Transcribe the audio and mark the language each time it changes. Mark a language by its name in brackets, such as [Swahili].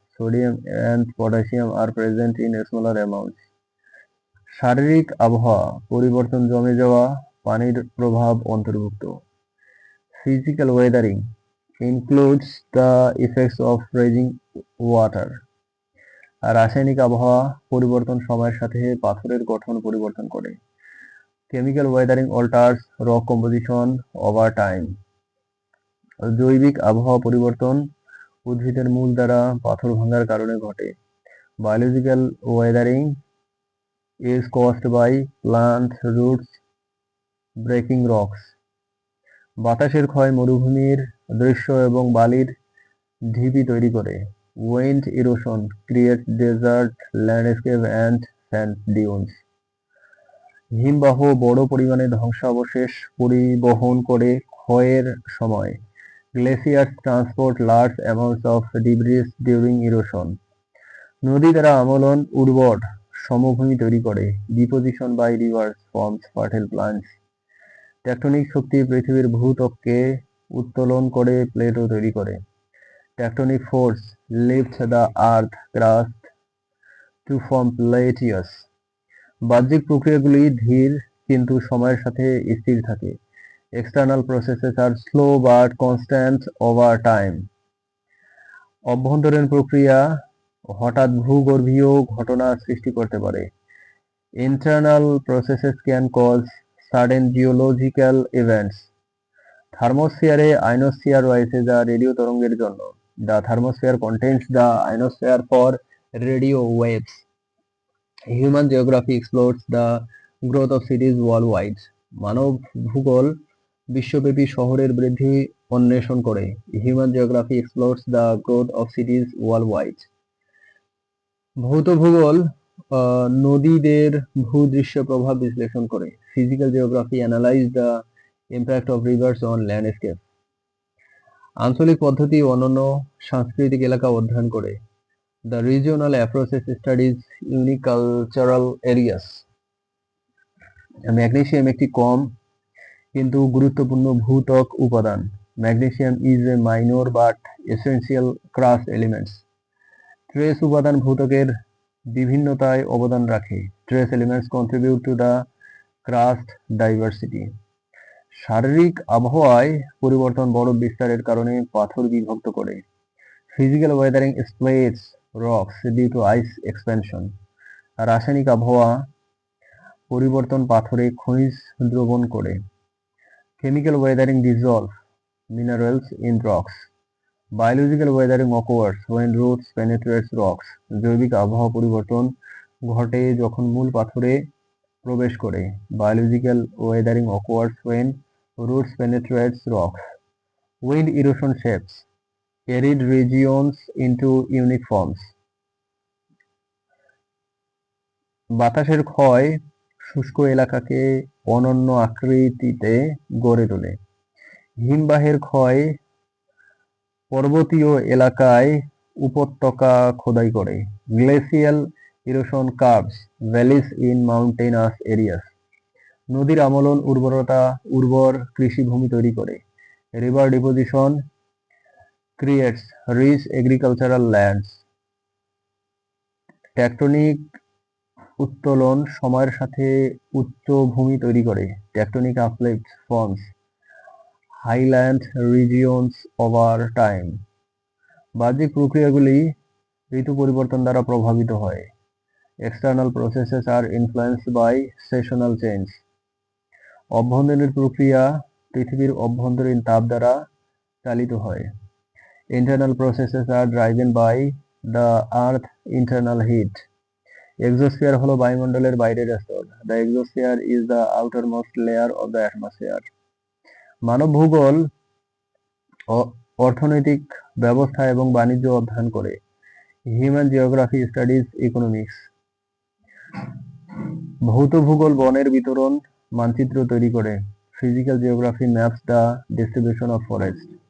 [English] Sodium and potassium are present in smaller amounts. [Bangla] শারীরিক আবহাওয়া পরিবর্তন জমে যাওয়া পানির প্রভাব অন্তর্ভুক্ত। [English] Physical weathering includes the effects of freezing water. [Bangla] আর রাসায়নিক আবহাওয়া পরিবর্তন সময়ের সাথে পাথরের গঠন পরিবর্তন করে। [English] Chemical weathering alters rock composition over time. [Bangla] জৈবিক আবহাওয়া পরিবর্তন উদ্ভিদের মূল দ্বারা পাথর ভাঙার কারণে ঘটে। [English] Biological weathering is caused by plant roots breaking rocks. [Bangla] বাতাসের ক্ষয় মরুভূমির দৃশ্য এবং বালির ঢিবি তৈরি করে। [English] Wind erosion creates desert landscape and sand dunes. [Bangla] হিমবাহ বড় পরিমাণে ধ্বংসাবশেষ পরিবহন করে ক্ষয়ের সময়। [English] Glaciers transport large amounts of debris during erosion. [Bangla] নদী দ্বারা আমলন উর্বর সমভূমি তৈরি করে। [English] Deposition by rivers forms fertile plants. [Bangla] Tectonic শক্তি পৃথিবীর ভূত্বককে উত্তোলন করে প্লেটও তৈরি করে। [English] Tectonic force lifts the earth crust to form plateaus. [Bangla] বাহ্যিক প্রক্রিয়াগুলি ধীর কিন্তু সময়ের সাথে স্থির থাকে। [English] External processes are slow but constant over time. [Bangla] অভ্যন্তরীণ প্রক্রিয়া হঠাৎ ভূগর্ভীয় ঘটনা সৃষ্টি করতে পারে। [English] Internal processes can cause sudden geological events. [Bangla] থার্মোস্ফিয়ারে ionosphere রয়েছে যা রেডিও তরঙ্গের জন্য। [English] The thermosphere contains the ionosphere for radio waves. Human geography explores the growth of cities worldwide. [Bangla] মানব ভূগোল বিশ্বব্যাপী শহরের বৃদ্ধি অন্বেষণ করে। [English] Human geography explores the growth of cities worldwide. [Bangla] ভৌত ভূগোল নদীদের ভূদৃশ্য প্রভাব বিশ্লেষণ করে। [English] Physical geography analyze the impact of rivers on landscape. [Bangla] আঞ্চলিক পদ্ধতি অনন্য সাংস্কৃতিক এলাকা অধ্যয়ন করে। [English] The regional approaches studies unique cultural areas. [Bangla] Magnesium একটি কম কিন্তু গুরুত্বপূর্ণ ভূত্বক উপাদান। [English] Magnesium is a minor but essential crust elements. [Bangla] Trace উপাদান ভূত্বকের বিভিন্নতায় অবদান রাখে। [English] Trace elements contribute to the crust diversity. [Bangla] শারীরিক আবহাওয়ায় পরিবর্তন বরফ বিস্তারের কারণে পাথর বিভক্ত করে। [English] Physical weathering splits rocks due to ice expansion. [Bangla] রাসায়নিক আবহাওয়া পরিবর্তন পাথরে খনিজ দ্রবণ করে। [English] Chemical weathering dissolves minerals in rocks. Biological weathering occurs when roots penetrate rocks. [Bangla] জৈবিক আবহাওয়া পরিবর্তন ঘটে যখন মূল পাথরে প্রবেশ করে। [English] Biological weathering occurs when roots penetrate rocks. Wind erosion shapes arid regions into unique forms. [Bangla] বাতাসের ক্ষয় শুষ্ক এলাকাকে অনন্য আকৃতিতে গড়ে তোলে। হিমবাহের ক্ষয় পর্বতীয় এলাকায় উপত্যকা খোদাই করে। [English] Glacial erosion carves valleys in mountainous areas. [Bangla] নদীর আমলন উর্বর কৃষিভূমি তৈরি করে। [English] River deposition creates rich agricultural lands. [Bangla] Tectonic উত্তোলন সময়ের সাথে উচ্চ ভূমি তৈরি করে। [English] Tectonic uplift forms highland regions over time. [Bangla] বাহ্যিক প্রক্রিয়াগুলি ঋতু পরিবর্তন দ্বারা প্রভাবিত হয়। [English] External processes are influenced by seasonal change. [Bangla] অভ্যন্তরীণ প্রক্রিয়া পৃথিবীর অভ্যন্তরীণ তাপ দ্বারা চালিত হয়। [English] Internal processes are driven by the earth internal heat. Exosphere [Bangla] হলো বায়ুমণ্ডলের বাইরের স্তর। [English] The exosphere is the outermost layer of the atmosphere. [Bangla] মানব ভূগোল অর্থনৈতিক ব্যবস্থা এবং বাণিজ্য অধ্যয়ন করে। [English] Human geography studies economics. [Bangla] ভৌত ভূগোল বনের বিতরণ মানচিত্র তৈরি করে। [English] Physical geography maps the distribution of forest.